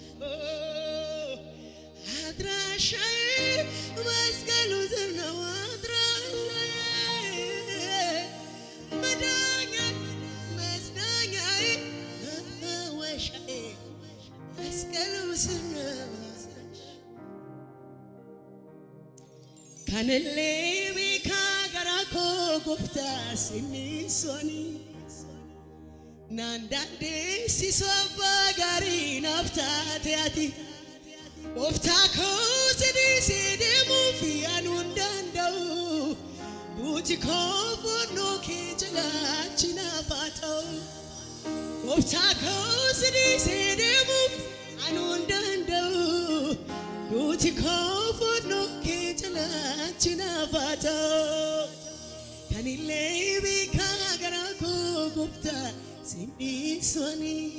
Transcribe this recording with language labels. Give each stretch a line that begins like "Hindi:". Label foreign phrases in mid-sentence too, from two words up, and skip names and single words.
Amharic: መስቀሉ ስር ነው አድራሻዬ መዳኛዬ መጽናኛዬ መፈወሻዬ መስቀሉ ስር ነው
Oromo: kanillee beekaa garaa koo gooftaa sinisoni naan dandeessisuu abbaa gaarii naaf taate ati gooftaa koo sidiisee deemuuf yaaduu hin danda'u duuti koo fannoo kee jalaachi naaf haa ta'u gooftaa koo sidiisee deemuuf yaaduu hin danda'u duuti koo fannoo jalaachi naaf haa ta'u kanillee beekaa garaa koo gooftaa sinisoni